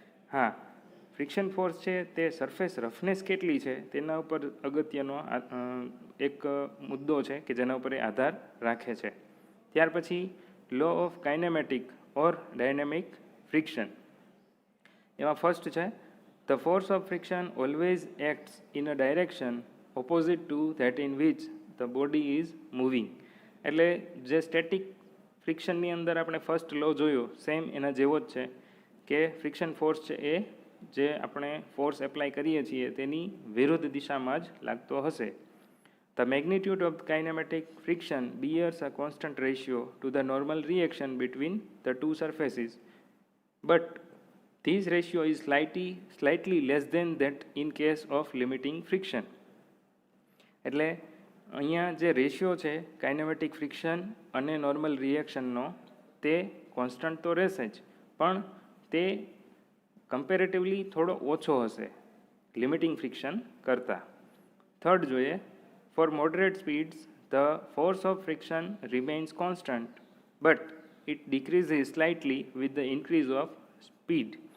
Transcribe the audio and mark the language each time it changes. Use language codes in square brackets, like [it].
[gu] હા, friction force છે તે સરફેસ રફનેસ કેટલી છે તેના ઉપર અગત્યનો એક મુદ્દો છે કે જેના ઉપર એ આધાર રાખે છે. ત્યાર પછી law of kinematic or dynamic friction. એમાં ફર્સ્ટ છે [en] The force of friction always acts in a direction opposite to that in which the body is moving. [gu] એટલે જે સ્ટેટિક ફ્રિક્શનની અંદર આપણે ફર્સ્ટ લો જોયો સેમ એના જેવો જ છે કે ફ્રિક્શન ફોર્સ છે એ જે આપણે ફોર્સ એપ્લાય કરીએ છીએ તેની વિરુદ્ધ દિશામાં જ લાગતો હશે. [en] The magnitude of kinematic friction bears a constant ratio to the normal reaction between the two surfaces, but this ratio is slightly less than that in case of limiting friction. [gu] એટલે અહીંયા જે રેશિયો છે kinematic friction અને normal રિએક્શનનો તે constant તો રહેશે જ, પણ તે કમ્પેરેટિવલી થોડો ઓછો હશે લિમિટિંગ ફ્રિક્શન કરતાં. થર્ડ જોઈએ, [en] For moderate speeds the force of friction remains constant but it decreases slightly with the increase of speed.